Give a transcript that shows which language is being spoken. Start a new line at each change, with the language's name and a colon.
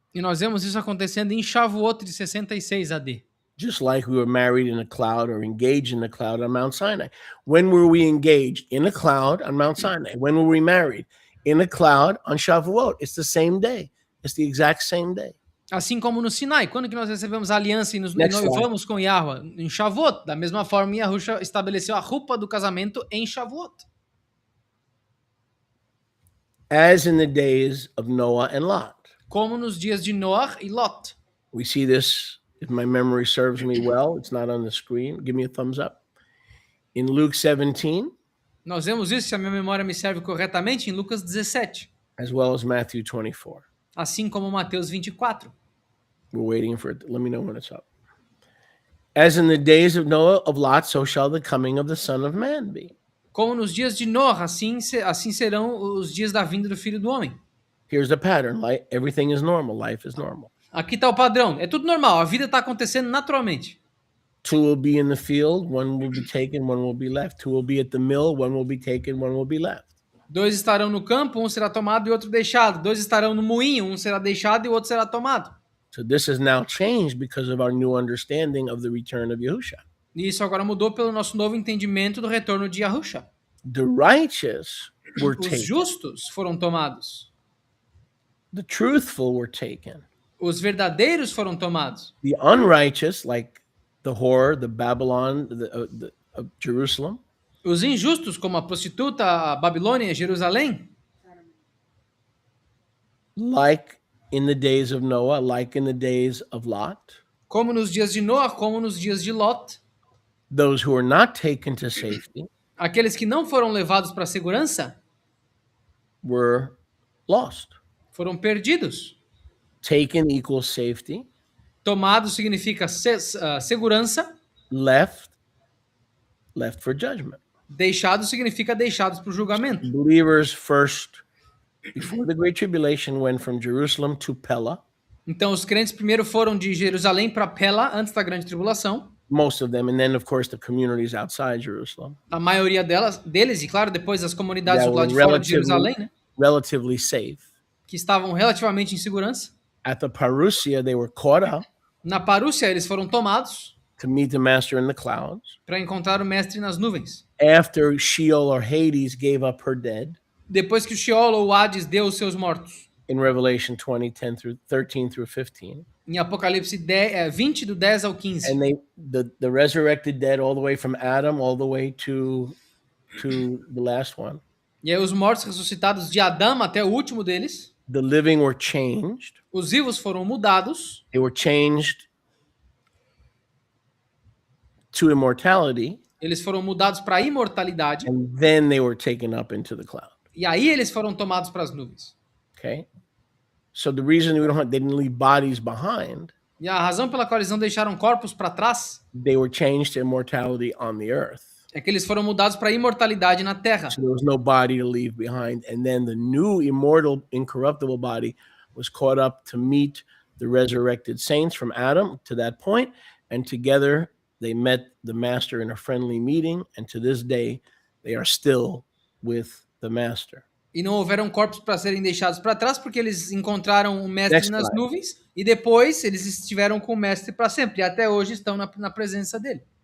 Portuguese: E nós vemos isso acontecendo em Shavuot de 66 AD.
English: Just like we were married in a cloud or engaged in a cloud on Mount Sinai. When were we engaged? In a cloud on Mount Sinai. When were we married? In a cloud on Shavuot. It's the same day. It's the exact same day.
Portuguese: Assim como no Sinai, quando que nós recebemos a aliança e nos noivamos com Yahweh? Em Shavuot. Da mesma forma, Yahushua estabeleceu a roupa do casamento em Shavuot.
English: As in the days of Noah and Lot.
Portuguese: Como nos dias de Noah e Lot.
English: We see this, if my memory serves me well, it's not on the screen. Give me a thumbs up. In Luke 17.
Portuguese: Nós vemos isso, se a minha memória me serve corretamente, em Lucas 17.
English: As well as Matthew 24.
Portuguese: Assim como Mateus 24.
English: We're waiting for it. Let me know when it's up. As in the days of Noah of Lot, so shall the coming of the Son of Man be.
Portuguese: Como nos dias de Noah, assim serão os dias da vinda do Filho do Homem.
English: Here's the pattern. Everything is normal. Life is normal.
Portuguese: Aqui está o padrão. É tudo normal. A vida está acontecendo naturalmente.
English: Two will be in the field. One will be taken. One will be left. Two will be at the mill. One will be taken. One will be left.
Portuguese: 2 estarão no campo, um será tomado e outro deixado. 2 estarão no moinho, um será deixado e o outro será tomado.
English: So this has now changed because of our new understanding of the return of Yahushua.
Portuguese: E isso agora mudou pelo nosso novo entendimento do retorno de Yahusha.
English: The righteous were
Portuguese: Os
English: taken.
Portuguese: justos foram tomados.
English: The truthful were taken.
Portuguese: Os verdadeiros foram tomados.
English: The unrighteous, like the whore, the Babylon, of Jerusalem,
Portuguese: Os injustos, como a prostituta, a Babilônia e Jerusalém,
English: like in the days of Noah, like in the days of Lot,
Portuguese: como nos dias de Noa, como nos dias de Lot,
English: those who were not taken to safety
Portuguese: aqueles que não foram levados para a segurança
English: were lost.
Portuguese: foram perdidos.
English: Taken equals safety.
Portuguese: Tomado significa segurança.
English: Left for judgment.
Portuguese: Deixado significa deixados para o julgamento.
English: Believers first, before the Great Tribulation, went from Jerusalem to Pella.
Portuguese: Então os crentes primeiro foram de Jerusalém para Pela antes da grande tribulação.
English: Most of them, and then of course the communities outside Jerusalem.
Portuguese: A maioria deles, e claro, depois as comunidades
English: That
Portuguese: do lado
English: were
Portuguese: de fora de Jerusalém, né,
English: relatively safe.
Portuguese: que estavam relativamente em segurança.
English: At the Parousia, they were caught up
Portuguese: Na Parúcia eles foram tomados
English: to meet the Master in the clouds.
Portuguese: para encontrar o mestre nas nuvens.
English: After Sheol or Hades gave up her dead,
Portuguese: Depois que o Sheol ou o Hades deu os seus mortos.
English: in Revelation 20, 13 through 15.
Portuguese: Em Apocalipse 20, do 10 ao 15.
English: And the resurrected dead all the way from Adam all the way to the last one.
Portuguese: E aí os mortos ressuscitados de Adão até o último deles.
English: The living were changed.
Portuguese: Os vivos foram mudados.
English: They were changed to immortality.
Portuguese: Eles foram mudados para a imortalidade.
English: And then they were taken up into the cloud.
Portuguese: E aí eles foram tomados para as nuvens.
English: Okay? So the reason they didn't leave bodies behind,
Portuguese: E a razão pela qual eles não deixaram corpos para trás
English: they were changed to immortality on the earth.
Portuguese: é que eles foram mudados para a imortalidade na terra.
English: So there was no body to leave behind. And then the new immortal, incorruptible body was caught up to meet the resurrected saints from Adam to that point. And together they met the Master in a friendly meeting. And to this day, they are still with the Master.
Portuguese: E não houveram corpos para serem deixados para trás porque eles encontraram o mestre
English: Next
Portuguese: nas
English: slide.
Portuguese: nuvens e depois eles estiveram com o mestre para sempre. E até hoje estão na presença dele.